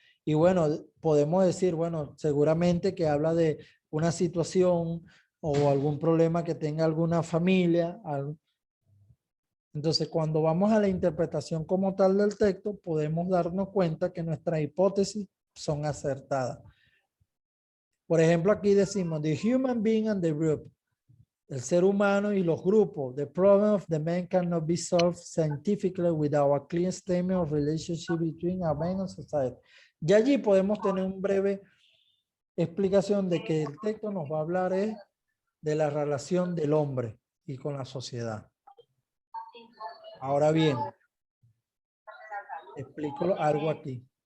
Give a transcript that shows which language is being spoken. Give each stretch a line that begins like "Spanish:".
Spanish: Y bueno, podemos decir, bueno, seguramente que habla de una situación o algún problema que tenga alguna familia. Entonces, cuando vamos a la interpretación como tal del texto, podemos darnos cuenta que nuestras hipótesis son acertadas. Por ejemplo, aquí decimos,
English: the human being and the group.
Spanish: El ser humano y los grupos.
English: The problem of the man cannot be solved scientifically without a clear statement of relationship between a man and society.
Spanish: Ya allí podemos tener una breve explicación de que el texto nos va a hablar de la relación del hombre y con la sociedad. Ahora bien, explico algo aquí.